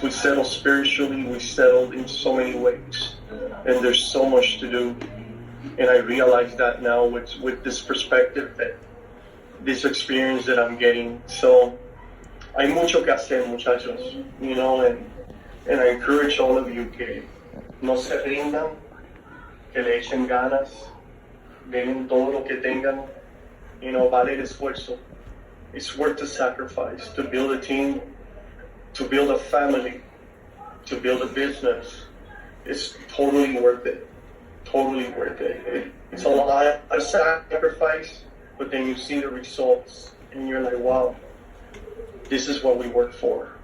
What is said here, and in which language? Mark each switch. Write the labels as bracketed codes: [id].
[en] We settle spiritually, we settled in so many ways, and there's so much to do. And I realize that now with this perspective, that this experience that I'm getting. [es] So hay mucho que hacer, muchachos, [en] and I encourage all of you [es] que no se rindan, que le echen ganas, den todo lo que tengan, vale el esfuerzo. [en] It's worth the sacrifice to build a team, to build a family, to build a business. It's totally worth it. Totally worth it. It's a lot of sacrifice, but then you see the results, and you're like, wow, this is what we work for.